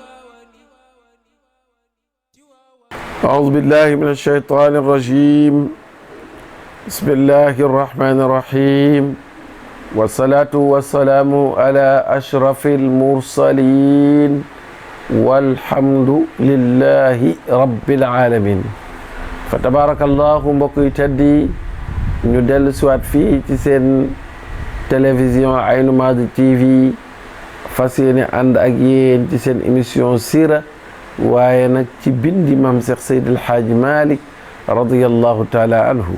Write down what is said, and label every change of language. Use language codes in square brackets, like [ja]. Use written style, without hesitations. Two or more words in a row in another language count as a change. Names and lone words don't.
[ar] أعوذ بالله من الشيطان الرجيم. بسم الله الرحمن الرحيم، والصلاة والسلام على أشرف المرسلين والحمد لله رب العالمين. فتبارك الله [wo] mbokk yi teddi ñu dellu siwaat fii ci seen télévision Aynu Maadi TV fas yéene ànd ak yéen ci seen émission siira, waaye nag ci bindi maam Seex Seydi El Hadji Malick [ar] رضي الله تعالى عنه.